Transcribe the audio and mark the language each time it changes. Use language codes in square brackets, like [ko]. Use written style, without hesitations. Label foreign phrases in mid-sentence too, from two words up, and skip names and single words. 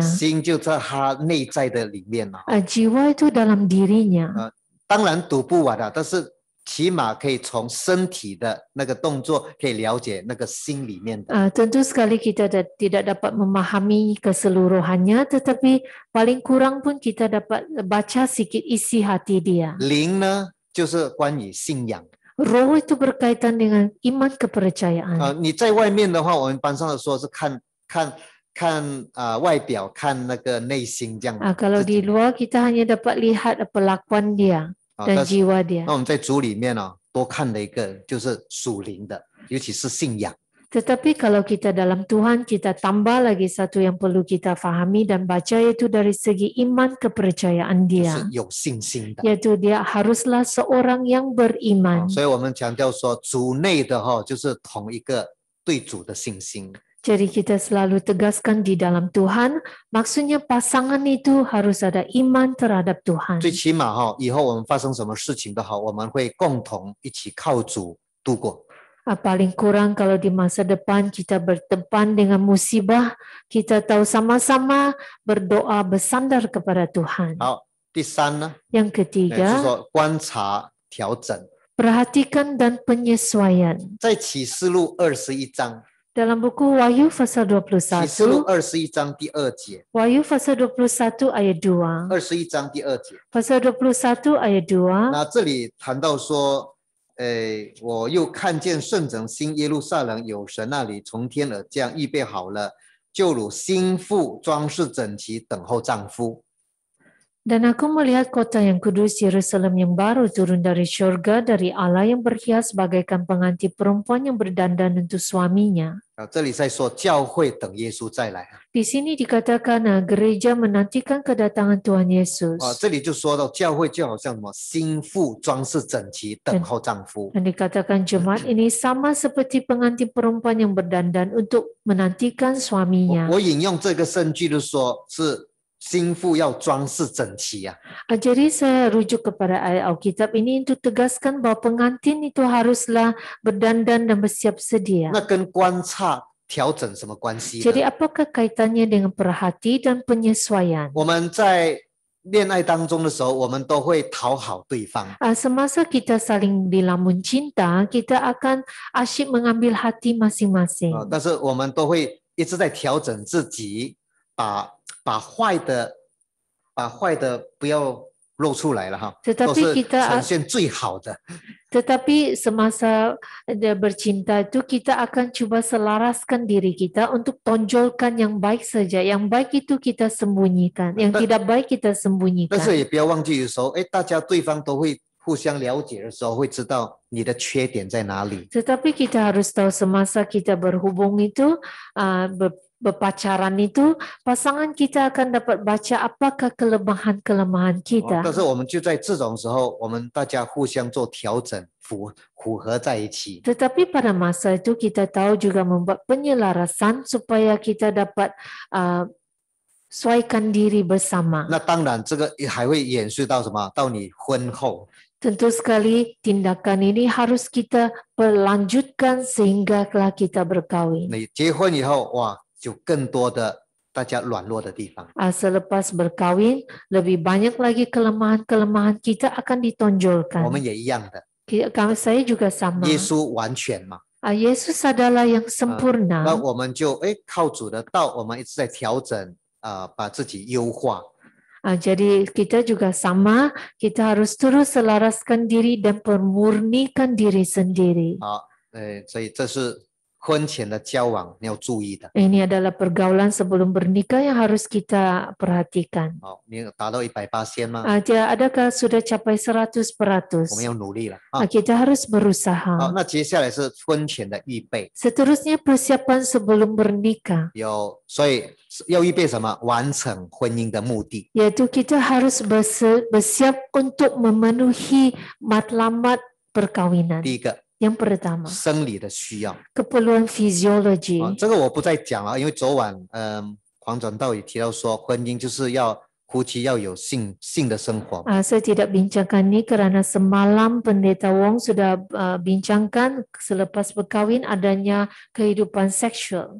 [zh] 心就在他内在的里面了。 [ms] Jiwa itu dalam dirinya. [zh] 当然读不完的，但是起码可以从身体的那个动作可以了解那个心里面的。 [ms] Tentu sekali kita tidak dapat memahami keseluruhannya, tetapi paling kurang pun kita dapat baca sikit isi hati dia. [zh] 灵呢，就是关于信仰。 [ms] Roh itu berkaitan dengan iman kepercayaan. [zh] 你在外面的话，我们班上的说是看外表，看那个内心这样。 [ms] Kalau di luar kita hanya dapat lihat perlakuan dia dan jiwa dia. [zh] 那我们在主里面多看了一个就是属灵的，尤其是信仰。 [ms] Tetapi kalau kita dalam Tuhan, kita tambah lagi satu yang perlu kita fahami dan baca, yaitu dari segi iman kepercayaan [zh] 是 [ms] dia. [zh] 有信心的。 [ms] Yaitu dia haruslah seorang yang beriman. [zh] 所以我们强调说，主内的就是同一个对主的信心。 [ms] Jadi kita selalu tegaskan di dalam Tuhan, maksudnya pasangan itu harus ada iman terhadap Tuhan. [zh] 最起码以后我们发生什么事情都好，我们会共同一起靠主度过。 [ms] Paling kurang kalau di masa depan kita berdepan dengan musibah, kita tahu sama-sama berdoa bersandar kepada Tuhan. [zh] 好，第三呢， [ms] Yang [zh] 就是 [ms] ketiga, [zh] 说观察调整。 [ms] perhatikan dan penyesuaian. [zh] 在启示录21章， [ms] Dalam buku Wahyu pasal [zh] 启示录 [ms] 21, [zh] 21章第2节， [ms] Wahyu pasal 21 ayat 2, [zh] 21 章第2节。 [ms] pasal 21 ayat 2, [zh] 那这里谈到说，我又看见圣城新耶路撒冷有神那里从天而降，预备好了，就如新妇装饰整齐，等候丈夫。 [ms] dan aku melihat kota yang kudus Yerusalem yang baru turun dari syurga dari Allah yang berhias bagaikan pengantin perempuan yang berdandan untuk suaminya. [zh] 这里在说教会等耶稣再来。 [ms] Di sini dikatakan gereja menantikan kedatangan Tuhan Yesus. [zh] 这里就说到教会就好像什么新妇装饰整齐，等候丈夫。 [ms] Dan dikatakan jemaat ini sama seperti pengantin perempuan yang berdandan untuk menantikan suaminya. [zh] 我引用这个圣句就说是新妇要装饰整齐啊。 [ms] Jadi saya rujuk kepada ayat Alkitab ini untuk tegaskan bahwa pengantin itu haruslah berdandan dan bersiap sedia. [zh] 那跟观察调整什么关系 [ms] Jadi [zh] 呢？ [ms] apakah kaitannya dengan perhati dan penyesuaian? [zh] 我们在恋爱当中的时候，我们都会讨好对方。 [ms] Semasa kita saling dilamun cinta, kita akan asyik mengambil hati masing-masing. [zh] 但是我们都会一直在调整自己，把坏的不要露出来了哈， [ms] Tetapi [zh] 都是 [ms] kita [zh] 呈现最好的。 [ms] Tetapi semasa bercinta itu kita akan cuba selaraskan diri kita untuk tonjolkan yang baik saja. Yang baik itu kita sembunyikan, yang tidak baik kita [zh] 但 [ms] sembunyikan. [zh] 是也不要忘记，有时候大家对方都会互相了解的时候，会知道你的缺点在哪里。 [ms] Tetapi kita harus tahu semasa kita berhubung itu, berpacaran itu, pasangan kita akan dapat baca apakah kelemahan-kelemahan kita. [zh] 但是我们就在这种时候，我们大家互相做调整，符合在一起。 [ms] Tetapi pada masa itu kita tahu juga membuat penyelarasan supaya kita dapat sesuaikan diri bersama. [zh] 那当然，这个还会延续到什么？到你婚后。 [ms] Tentu sekali tindakan ini harus kita berlanjutkan sehinggalah kita berkahwin. [zh] 你结婚以后，哇，就更多的大家软弱的地方。 [ms] Selepas berkahwin, lebih banyak lagi kelemahan-kelemahan kita akan [zh] 我 [ms] ditonjolkan. [zh] 们也一样的， [ms] Saya juga sama. [zh] 耶稣完全嘛， [ms] Yesus adalah yang [zh] 那 [ms] sempurna. [zh] 我们就靠主的道，我们一直在调整把自己优化。 [ms] Jadi kita juga sama, kita harus terus selaraskan diri dan memurnikan diri sendiri. [zh] 好，所以这是婚前的交往你要注意的。 [ms] Ini adalah pergaulan sebelum bernikah yang harus kita perhatikan. [zh] 好，你有达到180吗？ [ms] Adakah sudah capai 100%? [zh] 我们要努力了 [ms] Kita harus [zh] 好， [ms] berusaha. [zh] 那接下来是婚前的预备， [ms] Seterusnya persiapan sebelum bernikah, [zh] 所以要预备什么？完成婚姻的目的。 [ms] yaitu kita harus bersiap untuk memenuhi matlamat perkawinan. [zh] 第一个， [ms] Yang pertama, [zh] 生理的需要。 [ms] keperluan fisiologi. [zh] 这个我不再讲了，因为昨晚黄转道也提到说，婚姻就是要夫妻要有性的生活。 [ms] Saya tidak bincangkan ini karena semalam Pendeta Wong sudah bincangkan selepas berkahwin adanya kehidupan seksual.